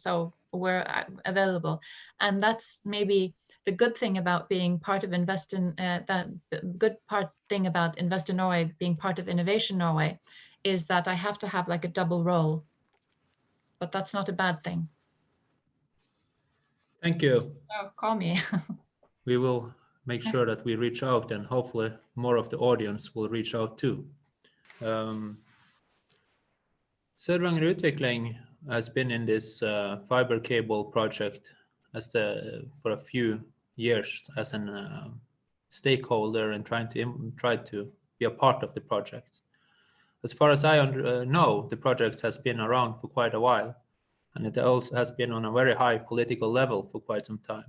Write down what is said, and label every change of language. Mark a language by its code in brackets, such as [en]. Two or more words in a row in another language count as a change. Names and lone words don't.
[en] So we're available, and that's maybe the good thing about being part of Invest in Norway, being part of Innovation Norway, is that I have to have like a double role. But that's not a bad thing. Thank you. Oh, call me. We will make sure that we reach out, and hopefully more of the audience will reach out too. Sør-Varanger Utvikling has been in this fiber cable project for a few years as a stakeholder and try to be a part of the project. As far as I know, the project has been around for quite a while, and it also has been on a very high political level for quite some time.